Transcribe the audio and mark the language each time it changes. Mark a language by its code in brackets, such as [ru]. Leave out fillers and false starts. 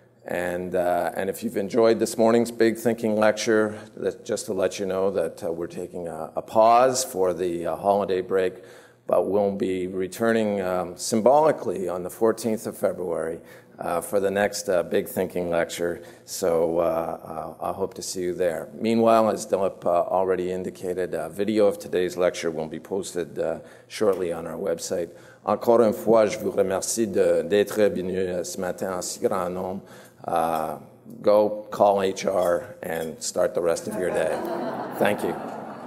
[en] And if you've enjoyed this morning's big thinking lecture, just to let you know that we're taking a pause for the holiday break, but we'll be returning symbolically on the 14th of February for the next big thinking lecture. So I hope to see you there. Meanwhile, as Dilip already indicated, a video of today's lecture will be posted shortly on our website. [fr] Encore une fois, je vous remercie d'être venu ce matin en si grand nombre. [en] Go call HR and start the rest of your day. Thank you.